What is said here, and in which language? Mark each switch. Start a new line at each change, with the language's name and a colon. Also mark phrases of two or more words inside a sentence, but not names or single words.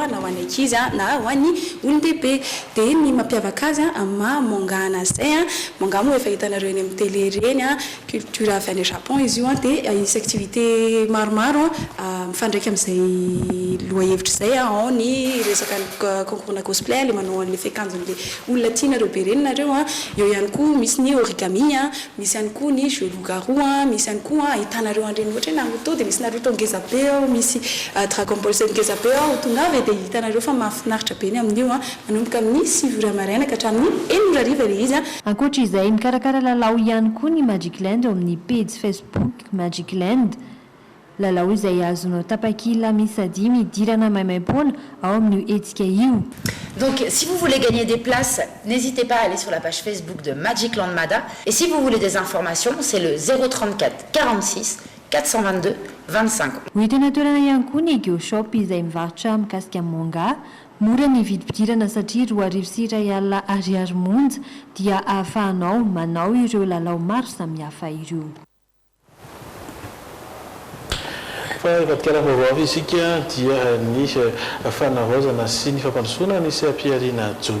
Malagasy: na ho an'ny ankizy na ho an'ny olon-dehibe dia ny mampiavaka azy amin'ny Mongana zay Mongana moa efa hitanareo eny amin'ny télé reny culture avy any Japon izy io dia misy activité maromaro mifandraika amin'izay lohahevitra zay ao ny resaka
French: concours cosplay
Malagasy: le manao an'le fekanjon'le olona tianareo be reny nareo eo ihany koa misy ny origami misy ihany koa ny
French: jeu loup-garou
Malagasy: misy ihany koa hitanareo andreny ohatra hoe Naruto dia misy Naruto ngeza be ao misy Dragon Ball Z ngeza be ao tonga avy dia hitanareo fa mahafinaritra be ny amin'io manomboka amin'ny 6 ora maraina ka hatramin'ny 1 ora hariva ilay izy ankoatra izay mikarakara lalao ihany koa ny Magic Land eo amin'ny page Facebook Magic Land. Lalao izay azonao tapakila misy 10 midirana maimaimpona ao amin'ny etsika io.
French: Donc si vous voulez gagner des places, n'hésitez pas à aller sur la page Facebook de Magic Land Mada. Et si vous voulez des informations, c'est le 034 46 422 25.
Malagasy: Hoentina toerana ihany koa ny Go Shop izay mivarotra mikasika manga. Mora ny vidim-pidirana satria 2,2 ariary monja dia ahafahanao manao ireo lalao maro samihafa ireo. Fa vatikara vaovao isika dia ny fanavaozana sy ny fampandrosoana nisy ampiariana jony.